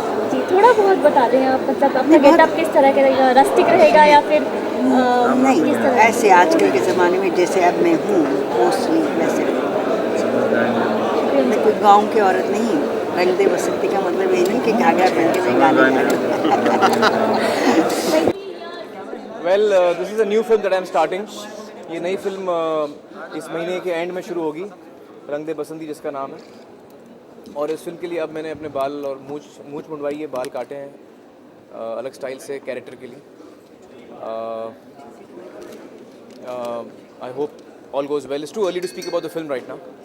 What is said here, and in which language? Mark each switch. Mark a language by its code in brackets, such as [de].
[hi] जी थोड़ा बहुत बता दें आप, मतलब अपना गेटअप किस तरह का रहेगा? रस्टिक रहेगा या फिर नहीं ऐसे आजकल के ज़माने में जैसे अब मैं हूँ मोस्टली वैसे। मैं कोई गांव की औरत नहीं। रंग दे बसंती का मतलब ये नहीं कि घाघरा पहन के मैं गाने [en] Well, this is a new film that I am starting. [hi] ये नई फिल्म इस महीने के एंड में शुरू होगी, रंग दे बसंती जिसका नाम है। और इस फिल्म के लिए अब मैंने अपने बाल और मूछ मुंडवाई है, बाल काटे हैं अलग स्टाइल से कैरेक्टर के लिए। [en] I hope all goes well. It's too early to speak about the film right now.